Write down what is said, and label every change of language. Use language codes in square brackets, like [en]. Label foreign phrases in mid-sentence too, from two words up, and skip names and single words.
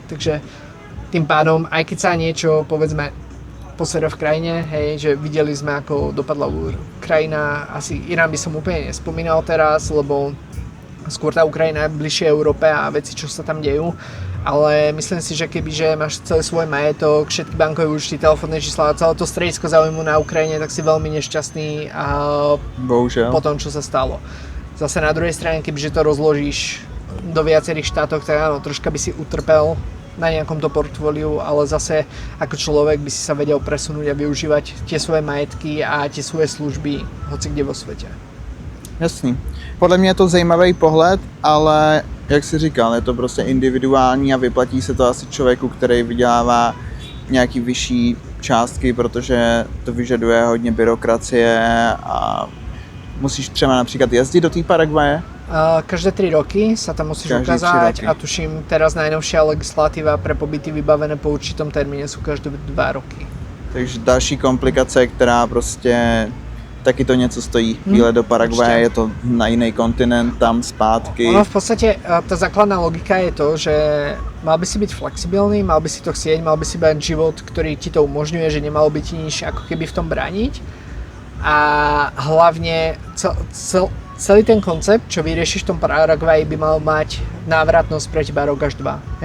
[sk] Takže tým pádom, aj keď sa niečo, povedzme, posera v krajine, hej, že videli sme, ako dopadla Ukrajina, asi Irán by som úplne nespomínal teraz, lebo skôr tá Ukrajina je bližšie Európe a veci, čo sa tam dejú, ale myslím si, že kebyže máš celý svoj majetok, všetky bankové účty, telefónne čísla a celé to stredisko záujmu na Ukrajine, tak si veľmi nešťastný a po tom, čo sa stalo. Zase na druhej strane, kebyže to rozložíš do viacerých štátoch, tak áno, troška by si utrpel na nejakom to portfóliu, ale zase ako človek by si sa vedel presunúť a využívať tie svoje majetky a tie svoje služby hoci kde vo svete. [cs] Jasný. Podle mě je to zajímavý pohled, ale jak jsi říkal, je to prostě individuální a vyplatí se to asi člověku, který vydělává nějaký vyšší částky, protože to vyžaduje hodně byrokracie a musíš třeba například jezdit do té Paraguaje. [sk] Každé 3 roky sa tam musíš ukázať a tuším, teraz najnovšia legislatíva pre pobyty vybavené po určitom termíne sú každé 2 roky. [cs] Takže další komplikace, která prostě taky to něco stojí. Výlet do Paraguaje, je to na jiný kontinent, tam zpátky. [sk] Ono v podstate, tá základná logika je to, že mal by si byť flexibilný, mal by si to chcieť, mal by si mať život, ktorý ti to umožňuje, že nemalo by ti nič ako keby v tom brániť. A hlavne celý ten koncept, čo vyriešiš v tom Paraguaji, by mal mať návratnosť pre teba rok až 2.